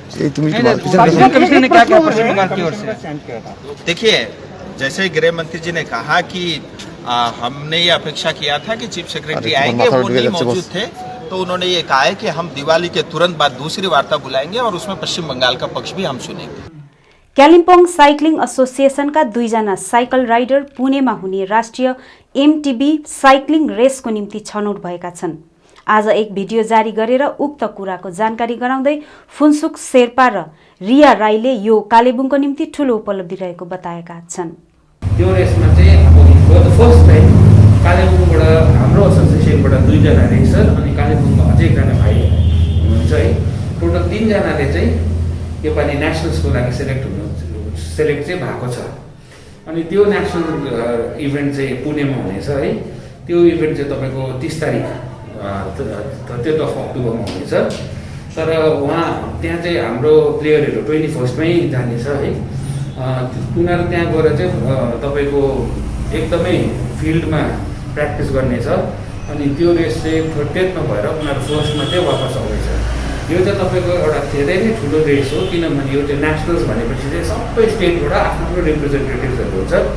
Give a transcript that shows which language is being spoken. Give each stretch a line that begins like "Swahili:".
Hindi: Commissioner ने क्या कहा पश्चिम बंगाल की ओर से? देखिए, जैसे गृह मंत्री जी ने कहा कि हमने ये अपेक्षा किया था कि चीफ सेक्रेटरी आएंगे, वो नहीं मौजूद थे, तो उन्होंने ये कहा है कि हम दिवाली के तुरंत बाद दूसरी वार्ता बुलाएंगे और उसमें पश्चिम बंगाल का पक्ष भी हम सुनेंगे।
Nepali: कालिम्पोङ साइक्लिङ एसोसिएसनका 2 जना साइकल राइडर पुणेमा हुने राष्ट्रिय MTB साइक्लिङ रेसको निम्ति छनौट भएका छन्। आज एक भिडियो जारी गरेर उक्त कुराको जानकारी गराउँदै फुन्सुक शेर्पा र रिया राईले यो कालेबुङको निम्ति ठूलो उपलब्धि रहेको बताएका छन्। त्यो रेसमा चाहिँ अब फर्स्ट टाइम कालेबुङबाट हाम्रो एसोसिएसनबाट 2 जना रेसर अनि कालेबुङमा अझै एकजना भाइ हुनुहुन्छ है। टोटल 3 जनाले चाहिँ योपालि नेसनल्सको लागि सेलेक्ट चाहिँ भएको छ। अनि त्यो नेसनल इभेन्ट चाहिँ पुणेमा हुनेछ है। त्यो इभेन्ट चाहिँ तपाईँको 30 तारिक 30 अक्टोबरमा हुनेछ। तर वहाँ त्यहाँ चाहिँ हाम्रो प्लेयरहरू 21 मै जानेछ है। उनीहरू त्यहाँ गएर चाहिँ तपाईँको एकदमै फिल्डमा प्र्याक्टिस गर्नेछ अनि त्यो रेस चाहिँ 30 भएर उनीहरू फर्स्टमा चाहिँ वापस आउँदैछ। यो चाहिँ तपाईँको एउटा धेरै नै ठुलो रेस हो, किनभने यो चाहिँ नेसनल्स भनेपछि चाहिँ सबै स्टेटबाट आफ्नो रिप्रेजेन्टेटिभ्सहरू हुन्छ।